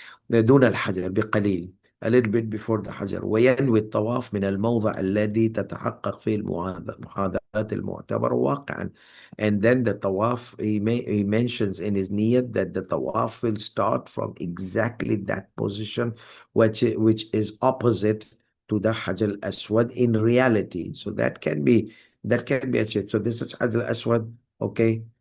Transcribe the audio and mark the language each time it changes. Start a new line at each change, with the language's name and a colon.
Arabic: دون الحجر بقليل,
English: a little bit before the حجر.
Arabic: وينوي الطواف من الموضع الذي تتحقق فيه المحاذاة المعتبرة واقعا.
English: And then the tawaf, he mentions in his niyat that the tawaf will start from exactly that position, which is opposite to the Hajj al-Aswad in reality. So that can be achieved. So this is Hajj al-Aswad, okay?